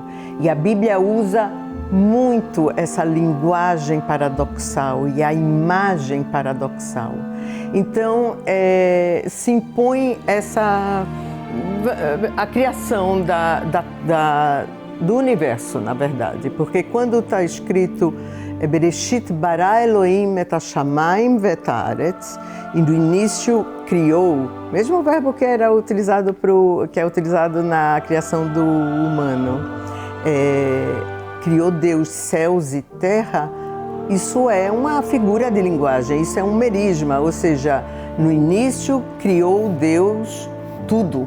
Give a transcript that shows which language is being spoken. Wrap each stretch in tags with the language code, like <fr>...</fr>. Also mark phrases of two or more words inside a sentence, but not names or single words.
<pt>E a Bíblia usa muito essa linguagem paradoxal e a imagem paradoxal. Então, se impõe a criação do universo, na verdade, porque quando está escrito</pt> <he>Bereshit bara Elohim et hashamayim ve'et haaretz,</he> <pt>e no início criou, mesmo o verbo que é utilizado na criação do humano, criou Deus céus e terra, isso é uma figura de linguagem, isso é um merisma, ou seja, no início criou Deus tudo.</pt>